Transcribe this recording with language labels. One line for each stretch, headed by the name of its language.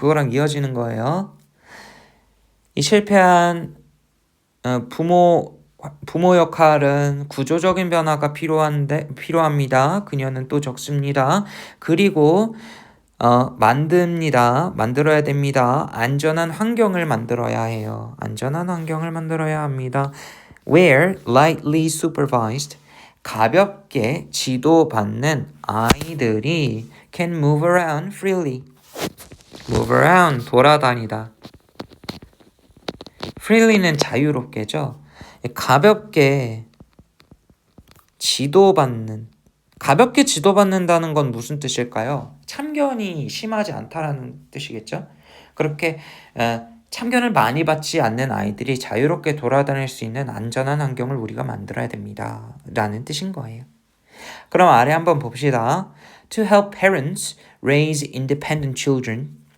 Korean: 그거랑 이어지는 거예요. 이 실패한 부모 역할은 구조적인 변화가 필요합니다. 그녀는 또 적습니다. 그리고 만들어야 됩니다. 안전한 환경을 만들어야 해요. 안전한 환경을 만들어야 합니다.
English: Where lightly supervised,
Korean: 가볍게 지도받는 아이들이
English: can move around freely. move around,
Korean: 돌아다니다. freely는 자유롭게죠. 가볍게 지도받는다는 건 무슨 뜻일까요? 참견이 심하지 않다라는 뜻이겠죠. 그렇게 참견을 많이 받지 않는 아이들이 자유롭게 돌아다닐 수 있는 안전한 환경을 우리가 만들어야 됩니다 라는 뜻인 거예요. 그럼 아래 한번 봅시다.
English: To help parents raise independent children.